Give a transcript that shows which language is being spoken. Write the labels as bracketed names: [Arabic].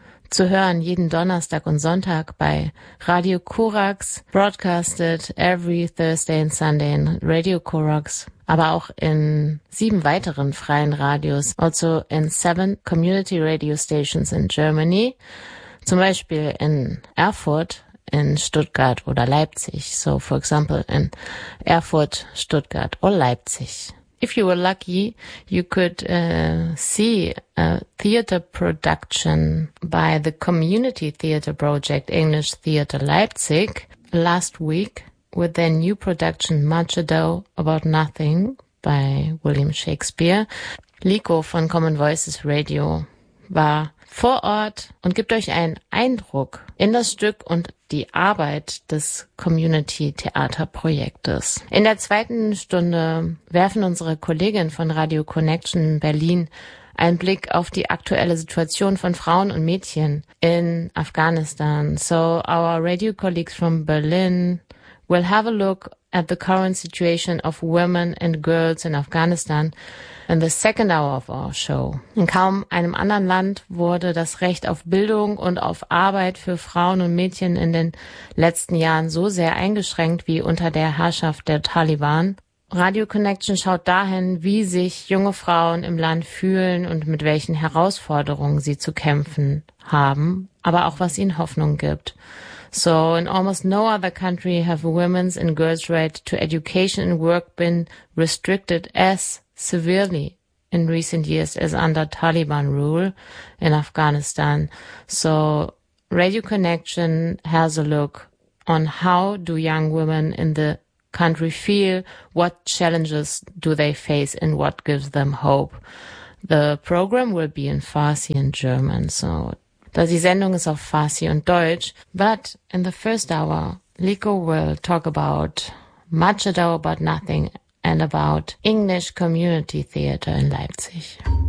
[German] Zu hören jeden Donnerstag und Sonntag bei Radio Korax, [English] broadcasted every Thursday and Sunday in Radio Korax, [German] aber auch in 7 weiteren freien Radios, also in [English] 7 community radio stations in Germany, [German] zum Beispiel in Erfurt, in Stuttgart oder Leipzig. [English] So, for example, in Erfurt, Stuttgart or Leipzig. If you were lucky, you could see a theater production by the Community Theater Project English Theater Leipzig last week with their new production Much Ado About Nothing by William Shakespeare. [German] Liko von Common Voices Radio war vor Ort und gibt euch einen Eindruck in das Stück und die Arbeit des Community-Theater-Projektes. In der zweiten Stunde werfen unsere Kollegin von Radio Connection Berlin einen Blick auf die aktuelle Situation von Frauen und Mädchen in Afghanistan. [English] So our radio colleagues from Berlin will have a look at the current situation of women and girls in Afghanistan in the second hour of our show. [German] In kaum einem anderen Land wurde das Recht auf Bildung und auf Arbeit für Frauen und Mädchen in den letzten Jahren so sehr eingeschränkt wie unter der Herrschaft der Taliban. Radio Connection schaut dahin, wie sich junge Frauen im Land fühlen und mit welchen Herausforderungen sie zu kämpfen haben, aber auch was ihnen Hoffnung gibt. [English] So, in almost no other country have women's and girls' right to education and work been restricted as severely in recent years as under Taliban rule in Afghanistan. So, Radio Connection has a look on how do young women in the country feel, what challenges do they face, and what gives them hope. The program will be in Farsi and German, so... [German] Da die Sendung ist auf Farsi und Deutsch. [English] But in the first hour, Liko will talk about Much Ado About Nothing and about English Community Theater in Leipzig.